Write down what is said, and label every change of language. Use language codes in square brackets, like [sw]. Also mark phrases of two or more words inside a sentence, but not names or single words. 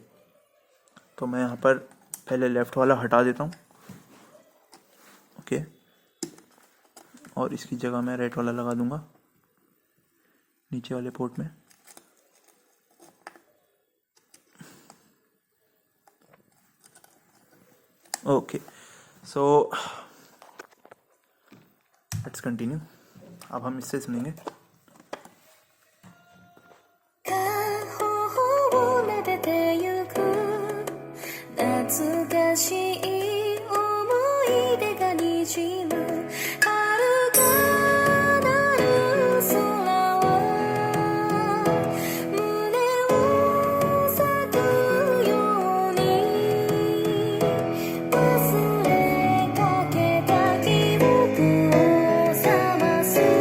[hi] तो मैं यहाँ पर पहले लेफ़्ट वाला हटा देता हूँ, ओके, और इसकी जगह मैं राइट वाला लगा दूँगा नीचे वाले पोर्ट में। [en] OK, so let's continue. [hi] अब हम इससे सुनेंगे। [ja] 頬を撫でてゆく懐かしい思い出がにじむ遥かなる空は胸を咲くように忘れかけた記憶を覚ます